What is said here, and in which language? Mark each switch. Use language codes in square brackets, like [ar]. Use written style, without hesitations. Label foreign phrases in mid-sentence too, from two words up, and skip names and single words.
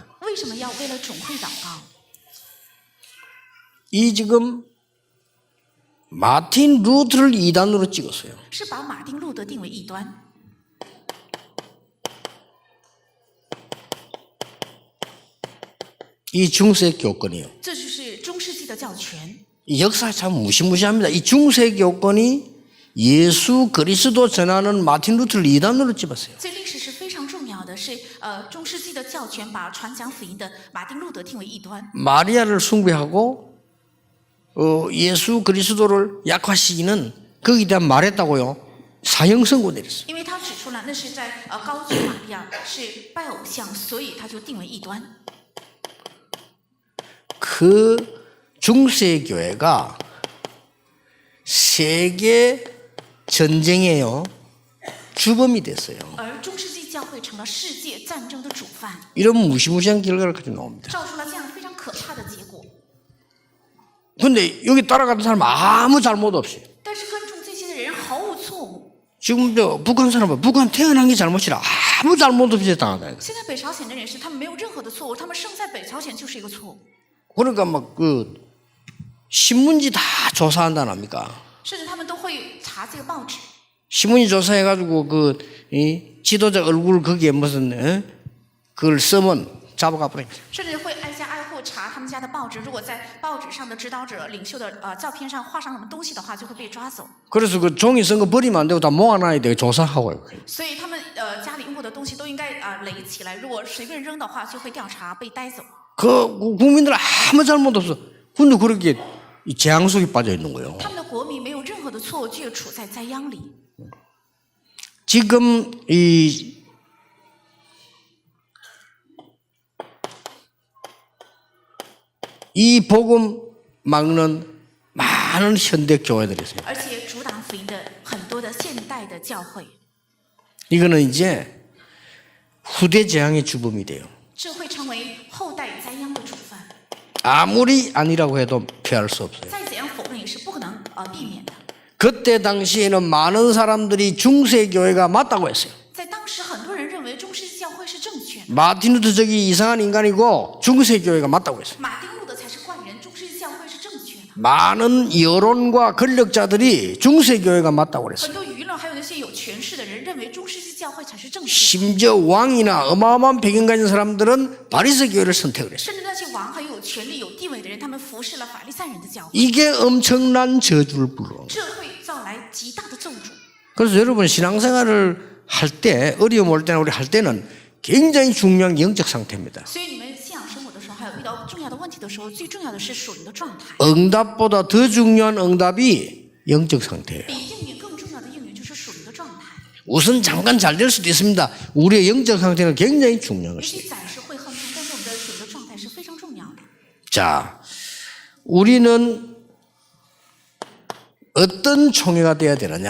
[zh] 为什么要为了总会祷告？ [ko] 이 지금 마틴 루트를 이단으로 찍었어요. [zh] 是把马丁路德定为异端。 [ko] 이 중세 교권이요. [zh] 这就是中世纪的教权。 [ko] 이 역사 참 무시무시합니다. 이 중세 교권이 예수 그리스도 전하는 마틴 루트를 이단으로 찍었어요. [zh] 这历史是非常重要的，是中世纪的教权把传讲福音的马丁路德定为异端。 [ko] 마리아를 숭배하고 예수 그리스도를 약화시키는 거기에 대한 말했다고요. 사형 선고 내렸어요. [zh] 因为他指出了那是在高举玛利亚是拜偶像，所以他就定为异端。 [ko] 그 중세 교회가 세계 전쟁에요 주범이 됐어요. [zh] 而中世纪教会成了世界战争的主犯， [ko] 이런 무시무시한 결과를 가지고 나옵니다. [zh] 造出了这样非常可怕的结果。 [ko] 근데 여기 따라가는 사람 아무 잘못 없이 [zh] 但是跟从这些的人毫无错误。 [ko] 지금 북한 사람은 북한 태어난 게 잘못이라 아무 잘못 없이 당하다. [zh] 现在北朝鲜的人士，他们没有任何的错误，他们生在北朝鲜就是一个错误。 [ko] 그러니까 막 그 신문지 다 조사한다 합니까? [zh] 甚至他们都会查这个报纸， [ko] 신문지 조사해가지고 그 지도자 얼굴 거기에 무슨 그걸 쓰면 잡아가 버려. [zh] 甚至会挨家挨户查他们家的报纸。如果在报纸上的指导者、领袖的照片上画上什么东西的话，就会被抓走。 [ko] 그래서 그 종이 쓴 거 버리면 안 되고 다 모아놔야 돼. 조사하고. [zh] 所以他们家里用过的东西都应该垒起来，如果随便扔的话，就会调查被带走。 [ko] 그 국민들 아무 잘못 없어. 근데 그렇게 재앙 속에 빠져 있는 거예요. [zh] 他们的国民没有任何的错误，却处在灾殃里。 [ko] 지금 이 복음 막는 많은 현대 교회들이 있어요. [zh] 而且阻挡福音的很多的现代的教会， [ko] 이거는 이제 후대 재앙의 주범이 돼요. [zh] 这会成为后代灾殃的主犯。 [ko] 아무리 아니라고 해도 피할 수 없어요. [zh] 再怎样否认也是不可能避免的。 [ko] 그때 당시에는 많은 사람들이 중세 교회가 맞다고 했어요. [zh] 在当时，很多人认为中世纪教会是正确的， [ko] 마틴 루터 저기 이상한 인간이고 중세 교회가 맞다고 했어요. [zh] 马丁路德才是怪人，中世纪教会是正确的。 [ko] 많은 여론과 권력자들이 중세 교회가 맞다고 그랬어요. [zh] 很多舆论还有那些有权势的人认为中世纪教会才是正确的， [ko] 심지어 왕이나 어마어마한 배경 가진 사람들은 바리새 교회를 선택을 했어요. [zh] 甚至那些王还有权力、有地位的人，他们服侍了法利赛人的教会， [ko] 이게 엄청난 저주를 불러. [zh] 这会造来极大的咒诅。 [ko] 그래서 여러분 신앙생활을 할 때 어려움 올 때나 우리 할 때는 굉장히 중요한 영적 상태입니다. [zh] 所以你们信仰生活的时候，还有遇到重要的问题的时候，最重要的是属灵的状态。 [ko] 응답보다 더 중요한 응답이 영적 상태예요. [zh] 比应允更重要的应允就是属灵的状态。 [ko] 우선 잠깐 잘 될 수도 있습니다. 우리의 영적 상태는 굉장히 중요한 [zh] 也 [ko] 것이에요. [zh] 许暂时会亨通，但是我们的属灵的状态是非常重要的。 [ko] 자, 우리는 어떤 총회가 돼야 되느냐?